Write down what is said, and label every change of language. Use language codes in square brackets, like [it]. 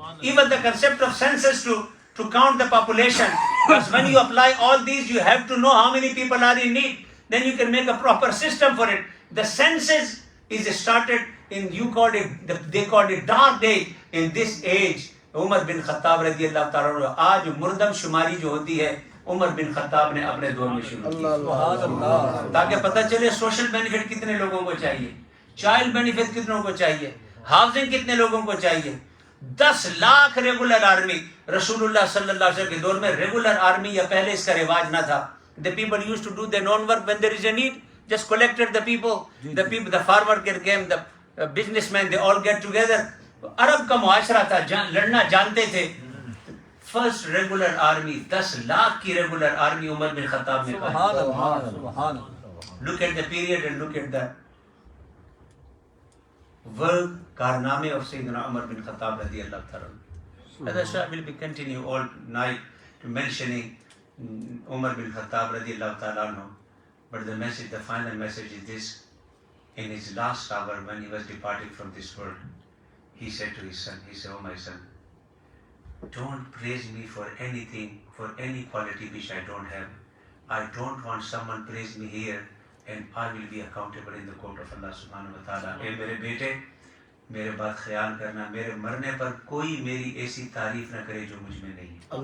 [en] Even the concept of census to count the population. Because when you apply all these, you have to know how many people are in need. Then you can make a proper system for it. The census is started in, they called it dark day in this age. Umar bin Khattab radiallahu ta'ala. [ur] آج مردم شماری جو ہوتی ہے عمر بن خطاب نے اپنے دور میں شروع کی تاکہ پتہ چلے سوشل بینیفٹ کتنے لوگوں کو چاہیے, چائلڈ بینیفٹ کتنوں کو چاہیے, ہاؤسنگ کتنے لوگوں کو چاہیے. 10 لاکھ ریگولر آرمی رسول اللہ صلی اللہ علیہ وسلم کے دور میں ریگولر آرمی یا پہلے اس کا رواج نہ تھا. [en] The people used to do their own work when there is a need, just collected the people, the farmer came, the businessmen, they all get together. [ur] عرب کا معاشرہ تھا, لڑنا جانتے تھے. فرسٹ ریگولر آرمی 10 لاکھ کی ریگولر آرمی عمر بن خطاب نے پائی. [en] Look at the period and look at the work کارنامے of Sayyidina Umar bin Khattab radiallahu ta'ala. As I will be continue all night to mentioning Umar bin Khattab radiallahu ta'ala, but the message, the final message is this. In his last hour when he was departing from this world, he said to his son, he said, oh my son, don't praise me for anything, for any quality which I don't have. I don't want someone praise me here and I will be accountable in the court of Allah subhanahu wa ta'ala. [ur] اے میرے بیٹے, میرے بات خیال کرنا, میرے مرنے پر کوئی میری ایسی تعریف نہ کرے جو مجھ میں نہیں ہے.